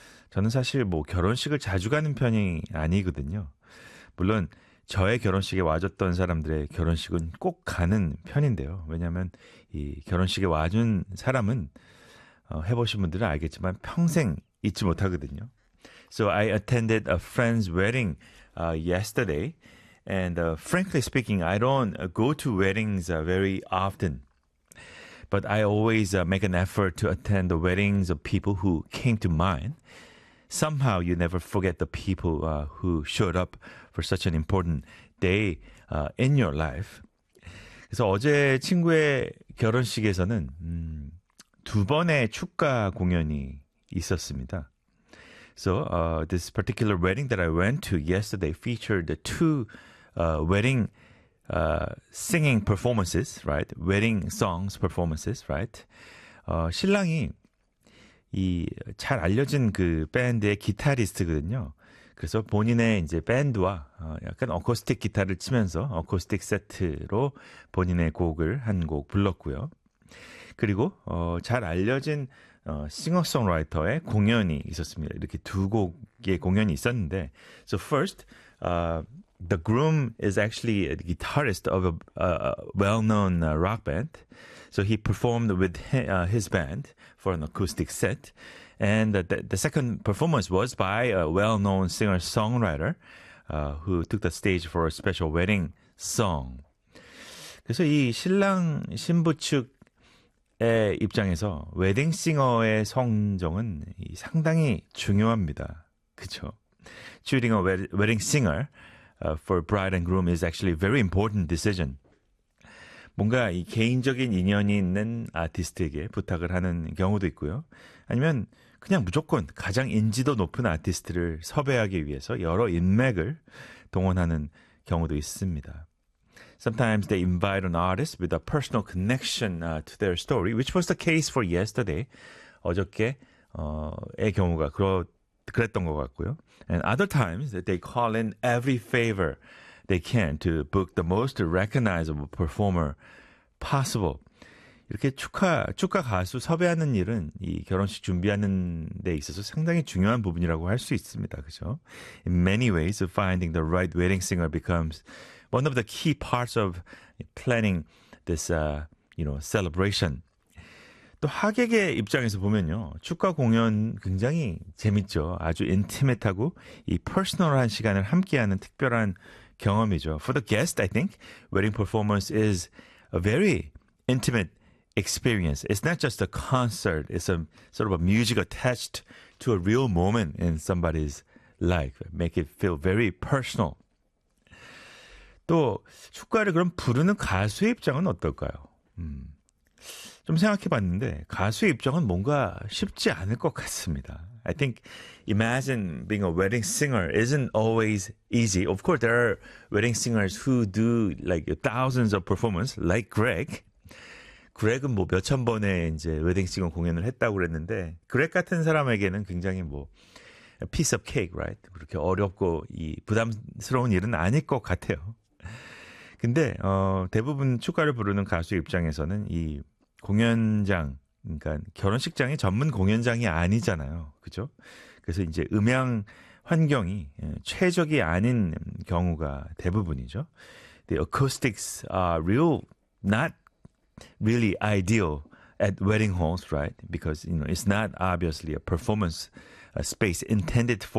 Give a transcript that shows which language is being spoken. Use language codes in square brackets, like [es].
[ko] 저는 사실 뭐 결혼식을 자주 가는 편이 아니거든요. 물론 저의 결혼식에 와줬던 사람들의 결혼식은 꼭 가는 편인데요. 왜냐하면 이 결혼식에 와준 사람은 해보신 분들은 알겠지만 평생 잊지 못하거든요. [en] So I attended a friend's wedding yesterday. And frankly speaking, I don't go to weddings very often. But I always make an effort to attend the weddings of people who came to mind. Somehow you never forget the people who showed up for such an important day in your life. [ko] 그래서 어제 친구의 결혼식에서는 두 번의 축가 공연이 있었습니다. [en] So this particular wedding that I went to yesterday featured the two wedding singing performances, right? Wedding songs performances, right? [ko] 신랑이 이 잘 알려진 그 밴드의 기타리스트거든요. 그래서 본인의 이제 밴드와 약간 어쿠스틱 기타를 치면서 어쿠스틱 세트로 본인의 곡을 한 곡 불렀고요. 그리고 잘 알려진 싱어송라이터의 공연이 있었습니다. 이렇게 두 곡의 공연이 있었는데, [en] so first, the groom is actually a guitarist of a well-known rock band. So he performed with his band for an acoustic set. And the second performance was by a well-known singer-songwriter who took the stage for a special wedding song. [ko] 그래서 이 신랑 신부 측의 입장에서 웨딩 싱어의 성정은 상당히 중요합니다. 그렇죠? [en] Choosing a wedding singer for bride and groom is actually a very important decision. [ko] 뭔가 이 개인적인 인연이 있는 아티스트에게 부탁을 하는 경우도 있고요. 아니면 그냥 무조건 가장 인지도 높은 아티스트를 섭외하기 위해서 여러 인맥을 동원하는 경우도 있습니다. [en] Sometimes they invite an artist with a personal connection to their story, which was the case for yesterday. [ko] 어저께의 경우가 그랬던 것 같고요. [en] And other times that they call in every favor they can to book the most recognizable performer possible. [ko] 이렇게 축가 가수 섭외하는 일은 이 결혼식 준비하는 데 있어서 상당히 중요한 부분이라고 할 수 있습니다. 그죠? [en] In many ways, finding the right wedding singer becomes one of the key parts of planning this, celebration. [ko] 또 하객의 입장에서 보면요. 축가 공연 굉장히 재밌죠. 아주 인티메이트하고 이 퍼스널한 시간을 함께하는 특별한 경험이죠. [en] For the guest, I think, wedding performance is a very intimate experience. It's not just a concert. It's a sort of a music attached to a real moment in somebody's life. Make it feel very personal. [ko] 또 축가를 그럼 부르는 가수의 입장은 어떨까요? 좀 생각해봤는데 가수의 입장은 뭔가 쉽지 않을 것 같습니다. [en] I think imagine being a wedding singer isn't always easy. Of course, there are wedding singers who do like thousands of performances, like Greg. [ko] Greg은 뭐 몇천 번의 이제 웨딩 싱어 공연을 했다고 그랬는데 Greg 같은 사람에게는 굉장히 뭐 [en] a piece of cake, right? [ko] 그렇게 어렵고 이 부담스러운 일은 아닐 것 같아요. 근데 대부분 축가를 부르는 가수 입장에서는 이 공연장, 그러니까 결혼식장이 전문 공연장이 아니잖아요. 그죠? 그래서 이제 음향 환경이 최적이 아닌 경우가 대부분이죠. [en] The acoustics are not really ideal at wedding halls, right? Because, you know, it's not obviously a performance space intended for, you know, concert, right? It's not a proper